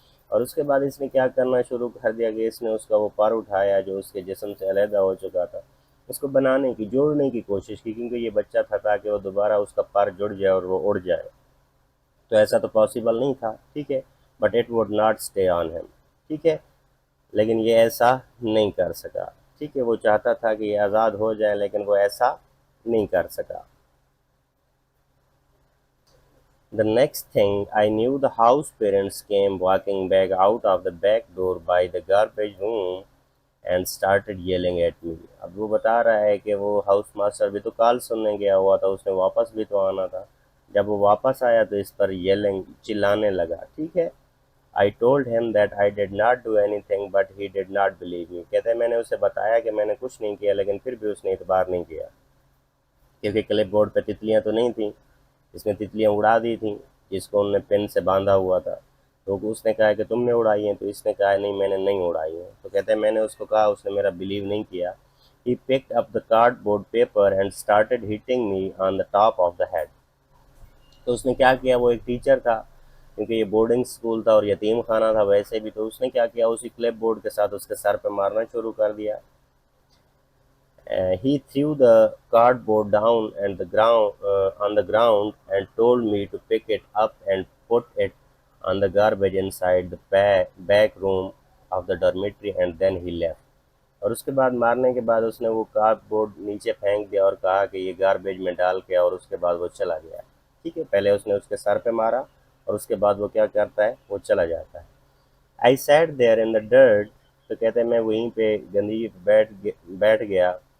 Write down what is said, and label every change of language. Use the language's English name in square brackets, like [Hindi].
[Urdu] اور اس کے بعد اس نے کیا کرنا شروع کر دیا کہ اس نے اس کا وہ پر اٹھایا جو اس کے جسم سے علیحدہ ہو چکا تھا، اس کو بنانے کی، جوڑنے کی کوشش کی، کیونکہ یہ بچہ تھا تاکہ وہ دوبارہ اس کا پر جڑ جائے اور وہ اڑ جائے. تو ایسا تو پاسبل نہیں تھا. ٹھیک ہے، [English] But it would not stay on him. [Urdu] ٹھیک ہے، لیکن یہ ایسا نہیں کر سکا. ٹھیک ہے، وہ چاہتا تھا کہ یہ آزاد ہو جائے لیکن وہ ایسا نہیں کر سکا. [English] The next thing I knew, the house parents came walking back out of the back door by the garbage room and started yelling at me. [Urdu] اب وہ بتا رہا ہے کہ وہ ہاؤس ماسٹر بھی تو کال سننے گیا ہوا تھا، اس نے واپس بھی تو آنا تھا. جب وہ واپس آیا تو اس پر یلنگ چلانے لگا. ٹھیک ہے. [English] I told him that I did not do anything but he did not believe me. [Urdu] کہتے ہیں میں نے اسے بتایا کہ میں نے کچھ نہیں کیا لیکن پھر بھی اس نے اعتبار نہیں کیا، کیونکہ کلپ بورڈ پہ تتلیاں تو نہیں تھیں، اس نے تتلیاں اڑا دی تھیں جس کو انہوں نے پن سے باندھا ہوا تھا. تو اس نے کہا کہ تم نے اڑائی ہیں، تو اس نے کہا نہیں میں نے نہیں اڑائی ہیں. تو کہتے ہیں میں نے اس کو کہا، اس نے میرا بلیو نہیں کیا. [English] He picked up the cardboard paper and started hitting me on the top of the head. [Urdu] تو اس نے کیا کیا، وہ ایک ٹیچر تھا کیونکہ یہ بورڈنگ اسکول تھا اور یتیم خانہ تھا ویسے بھی، تو اس نے کیا کیا، اسی کلپ بورڈ کے ساتھ اس کے سر پہ مارنا شروع کر دیا. [English] He threw the cardboard down and the ground on the ground and told me to pick it up and put it on the garbage inside the back room of the dormitory, and then he left. [Urdu] اور اس کے بعد مارنے کے بعد اس نے وہ card board نیچے پھینک دیا اور کہا کہ یہ گاربیج میں ڈال کے، اور اس کے بعد وہ چلا گیا. ٹھیک ہے، پہلے اس نے اس کے سر پہ مارا اور اس کے بعد وہ کیا کرتا ہے، وہ چلا جاتا ہے. [English] I sat there in the dirt. [Urdu] تو کہتے ہیں میں وہیں پہ گندگی پہ بیٹھ گیا.